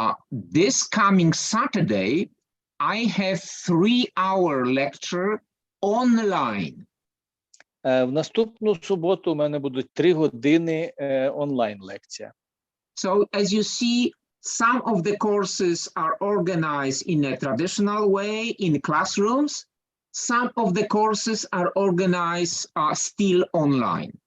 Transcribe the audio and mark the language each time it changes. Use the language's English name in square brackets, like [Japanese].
[English] This coming Saturday, I have 3-hour lecture online. [Ukrainian] В наступну суботу у мене будуть 3 години онлайн-лекція. [English] So, as you see, some of the courses are organized in a traditional way in classrooms. Some of the courses are organized still online.